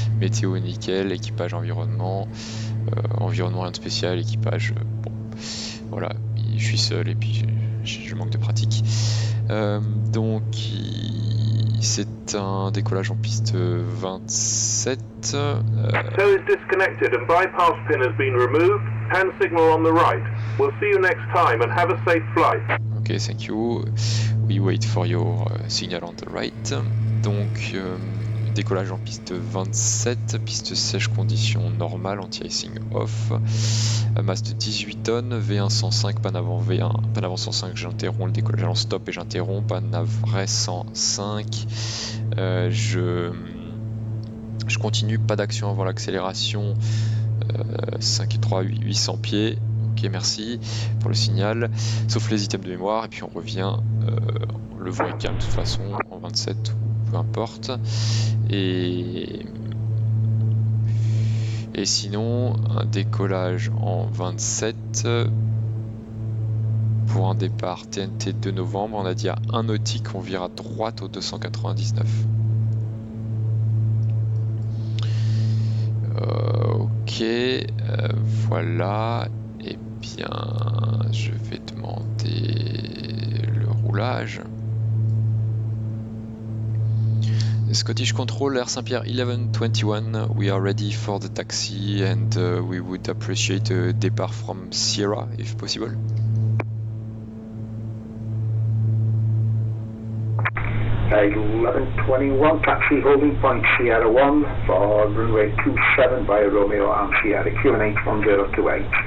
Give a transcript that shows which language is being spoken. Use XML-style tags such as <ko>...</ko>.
<fr>Météo nickel, équipage, environnement. Environnement, rien de spécial, équipage, bon, voilà, je suis seul et puis je manque de pratique. Donc c'est un décollage en piste 27.</fr> <en>Tow is disconnected and bypass pin has been removed. Hand signal on the right. We'll see you next time and have a safe flight. Ok, thank you. We wait for your signal on the right.</en> <fr>Donc décollage en piste 27, piste sèche, conditions normales, anti-icing off, masse de 18 tonnes, V1 105, panne avant V1, panne avant 105, j'interromps le décollage en stop et j'interromps, panne avant 105, je continue, pas d'action avant l'accélération, 5 et 3, 800 pieds, ok merci pour le signal, sauf les items de mémoire, et puis on revient, le vent est calme de toute façon, en 27 peu importe, et sinon un décollage en 27 pour un départ TNT 2 novembre, on a dit à 1 nautique, on vire à droite au 299. Ok, voilà, et bien je vais demander le roulage.</fr> <en>Scottish Control, Air Saint-Pierre 1121, we are ready for the taxi and we would appreciate a départ from Sierra if possible. Hey, 1121, taxi holding point Sierra 1 for runway 27 via Romeo and Sierra, QNH 1028.</en>